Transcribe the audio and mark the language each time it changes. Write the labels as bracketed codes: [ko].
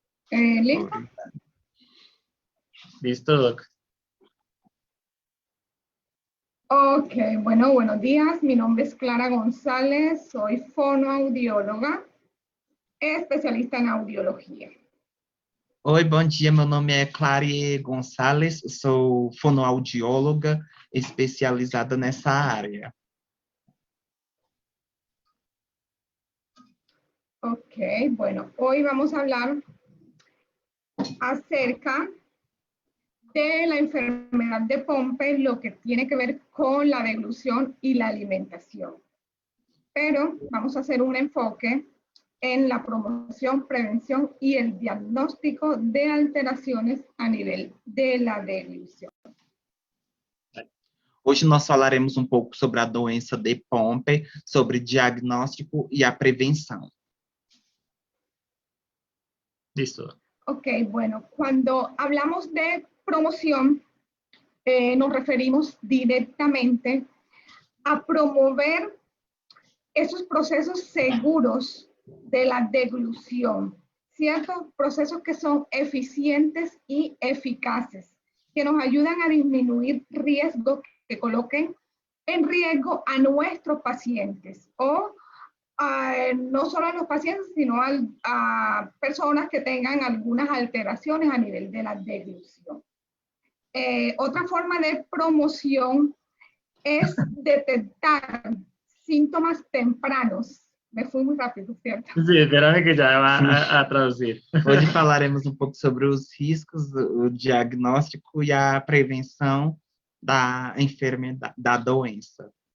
[es] ¿Listo? ¿Listo, Doc? Ok, bueno, buenos días. Mi nombre es Clara González, soy fonoaudióloga, especialista en audiología. [pt] Oi, bom dia. Meu nome é Clary Gonçalves, sou fonoaudióloga especializada nessa área. [es] Ok, bueno, hoy vamos a hablar acerca de la enfermedad de Pompe, lo que tiene que ver con la deglución y la alimentación. Pero vamos a hacer un enfoque en la promoción, prevención y el diagnóstico de alteraciones a nivel de la deglución. [pt] Hoje nós falaremos um pouco sobre a doença de Pompe, sobre diagnóstico e a prevenção. [es] Listo, Doc. Ok, bueno, cuando hablamos de promoción, nos referimos directamente a promover esos procesos seguros de la deglución, ¿cierto? Procesos que son eficientes y eficaces, que nos ayudan a disminuir riesgos que coloquen en riesgo a nuestros pacientes o no solo a los pacientes, sino a personas que tengan algunas alteraciones a nivel de la deglución. Otra forma de promoción es detectar síntomas tempranos. Me fui muy rápido, ¿cierto? Sí, espérame que ya va a traducir. [pt] Hoje falaremos um pouco sobre os riscos, o diagnóstico e a prevenção da enfermidade, da doença.